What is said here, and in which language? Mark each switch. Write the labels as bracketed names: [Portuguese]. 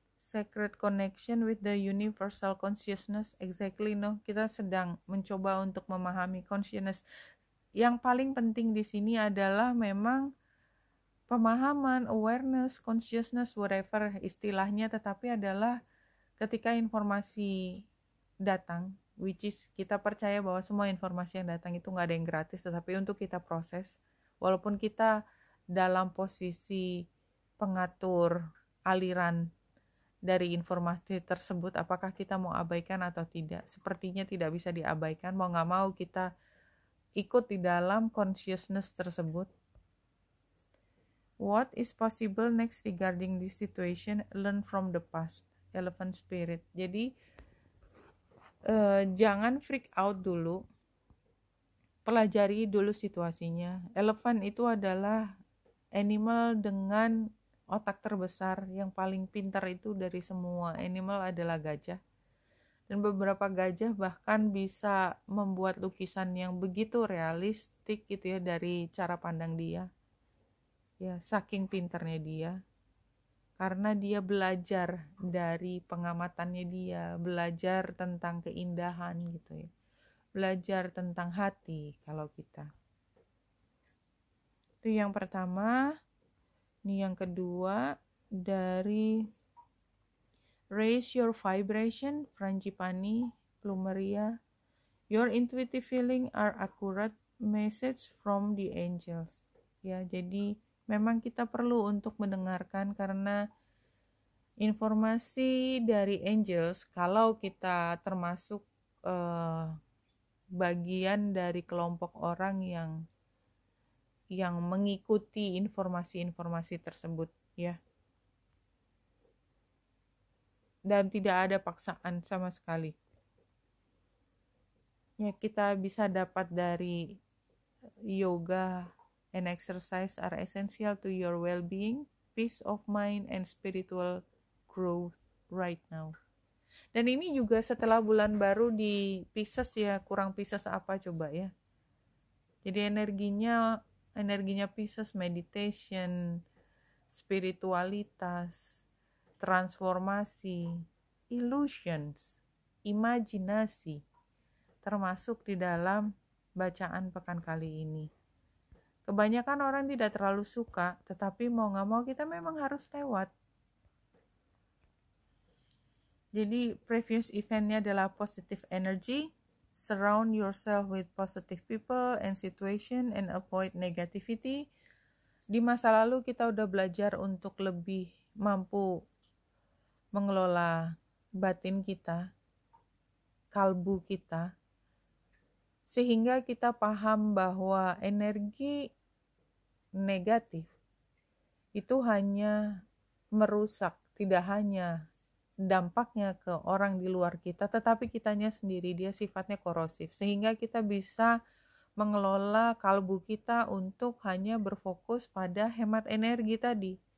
[English] Sacred connection with the universal consciousness. Exactly, no. [Indonesian] Kita sedang mencoba untuk memahami consciousness. Yang paling penting di sini adalah memang pemahaman, awareness, consciousness, whatever istilahnya, tetapi adalah ketika informasi datang, which is kita percaya bahwa semua informasi yang datang itu nggak ada yang gratis, tetapi untuk kita proses, walaupun kita dalam posisi pengatur aliran dari informasi tersebut, apakah kita mau abaikan atau tidak. Sepertinya tidak bisa diabaikan, mau nggak mau kita ikut di dalam consciousness tersebut. [English] What is possible next regarding this situation? [Indonesian] Learn from the past. Elephant spirit. Jadi jangan freak out dulu, pelajari dulu situasinya. Elephant itu adalah animal dengan otak terbesar, yang paling pintar itu dari semua animal adalah gajah. Dan beberapa gajah bahkan bisa membuat lukisan yang begitu realistik gitu ya, dari cara pandang dia. Ya, saking pintarnya dia. Karena dia belajar dari pengamatannya dia, belajar tentang keindahan gitu ya. Belajar tentang hati kalau kita. Itu yang pertama. Ini yang kedua dari Raise Your Vibration, Frangipani, Plumeria. [English] Your intuitive feeling are accurate message from the angels. [Indonesian] Ya, jadi memang kita perlu untuk mendengarkan, karena informasi dari angels, kalau kita termasuk bagian dari kelompok orang yang mengikuti informasi-informasi tersebut ya, dan tidak ada paksaan sama sekali ya. [English] Kita bisa dapat dari yoga and exercise are essential to your well-being, peace of mind, and spiritual growth right now. [Indonesian] Dan ini juga setelah bulan baru di Pisces ya. Kurang Pisces apa coba ya. Jadi energinya Pisces, meditation, spiritualitas, transformasi, illusions, imajinasi, termasuk di dalam bacaan pekan kali ini. Kebanyakan orang tidak terlalu suka, tetapi mau gak mau kita memang harus lewat. Jadi previous eventnya adalah positive energy. [English] Surround yourself with positive people and situation and avoid negativity. [Indonesian] Di masa lalu kita udah belajar untuk lebih mampu mengelola batin kita, kalbu kita, sehingga kita paham bahwa energi negatif itu hanya merusak, tidak hanya dampaknya ke orang di luar kita, tetapi kitanya sendiri, dia sifatnya korosif, sehingga kita bisa mengelola kalbu kita untuk hanya berfokus pada hemat energi tadi.